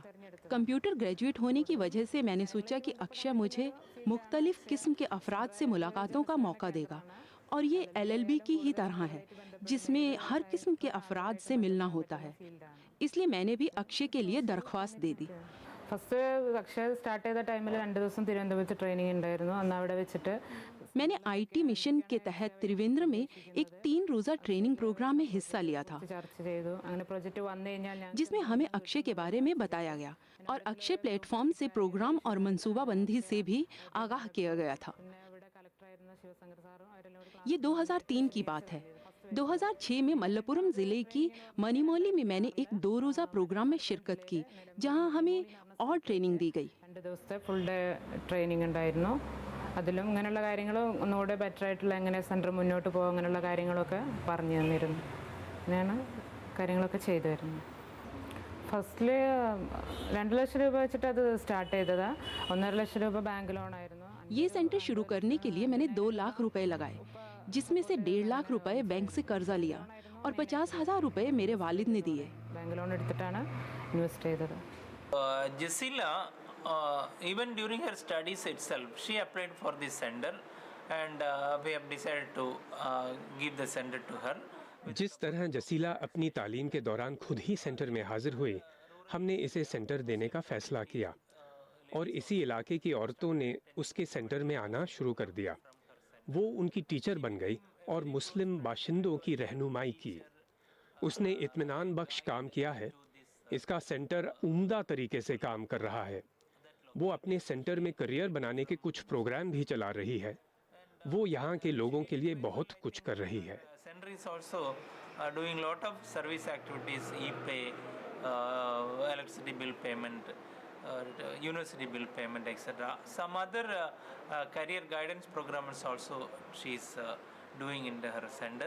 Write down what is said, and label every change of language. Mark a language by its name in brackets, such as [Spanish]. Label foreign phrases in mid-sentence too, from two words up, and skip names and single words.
[English] computer graduate [Urdu] ہونے کی وجہ سے میں نے سوچا کہ اکشے مجھے مختلف قسم کے افراد سے ملاقاتوں کا موقع دے گا اور یہ LLB کی ہی طرح ہے جس میں ہر قسم کے افراد سے ملنا ہوتا ہے. اس لیے میں نے بھی اکشے کے لیے درخواست دے دی. [Malayalam] ഫസ്റ്റ് അക്ഷയ സ്റ്റാർട്ട് ചെയ്ത ടൈമിൽ 2 ദിവസം തിരുവനന്തപുരത്ത് ട്രെയിനിങ് ഉണ്ടായിരുന്നു. അന്ന് അവിടെ വെച്ചിട്ട് [Urdu] میں نے IT مشن کے تحت تریوندر میں ایک 3 روزہ [English] training program [Urdu] میں حصہ لیا تھا [Malayalam] ചർച്ച ചെയ്തു. അങ്ങനെ പ്രോജക്റ്റ് വന്നു കഴിഞ്ഞാൽ ഞാൻ [Urdu] جس میں ہمیں اکشے کے بارے میں بتایا گیا اور اکشے پلیٹ فارم سے پروگرام اور منصوبہ بندی سے بھی آگاہ کیا گیا تھا. [Malayalam] ഇവിടെ കളക്ടറായിരുന്ന ശിവശങ്കർ സാറും അവരെല്ലാം [Urdu] یہ 2003 کی بات ہے. 2006 میں ملاپورم ضلع کی منی مولی میں میں نے ایک 2 روزہ پروگرام میں شرکت کی جہاں ہمیں اور ٹریننگ دی گئی. [Malayalam] 2 ദിവസത്തെ [English] full day training [Malayalam] ഉണ്ടായിരുന്നു. അതിലും ഇങ്ങനെയുള്ള കാര്യങ്ങൾ ഒന്നുകൂടെ ബെറ്റർ ആയിട്ടുള്ള എങ്ങനെ സെൻറ്റർ മുന്നോട്ട് പോകും അങ്ങനെയുള്ള കാര്യങ്ങളൊക്കെ പറഞ്ഞു തന്നിരുന്നു. അങ്ങനെയാണ് കാര്യങ്ങളൊക്കെ ചെയ്തു വരുന്നത്. ഫസ്റ്റിൽ 2 ലക്ഷം രൂപ വെച്ചിട്ട് അത് സ്റ്റാർട്ട് ചെയ്തതാണ്. 1.5 ലക്ഷം രൂപ [English] bank loan [Malayalam] ആയിരുന്നു. [Urdu] یہ سینٹر شروع کرنے کے لیے میں نے 2 لاکھ روپے لگائے، جس میں سے 1.5 لاکھ روپے بینک سے قرضہ لیا اور 50,000 روپے میرے والد نے دیے. [English] bank loan [Malayalam] എടുത്തിട്ടാണ് ഇൻവെസ്റ്റ് ചെയ്തത്. [English] Jasila, even during her studies itself, she applied for this center and we have decided to give the center to her. [Urdu] جس طرح جسیلہ اپنی تعلیم کے دوران خود ہی سینٹر میں حاضر ہوئی، ہم نے اسے سینٹر دینے کا فیصلہ کیا اور اسی علاقے کی عورتوں نے اس کے سینٹر میں آنا شروع کر دیا. وہ ان کی ٹیچر بن گئی اور مسلم باشندوں کی رہنمائی کی. اس نے اطمینان بخش کام کیا ہے۔ اس کا سینٹر عمدہ طریقے سے کام کر رہا ہے. وہ اپنے سینٹر میں کیریئر بنانے کے کچھ پروگرام بھی چلا رہی ہے. وہ یہاں کے لوگوں کے لیے بہت کچھ کر رہی ہے. [English] Center is also doing lot of service activities, e-pay, electricity bill payment, university bill payment, etc. Some other career guidance programs also she is doing in her center.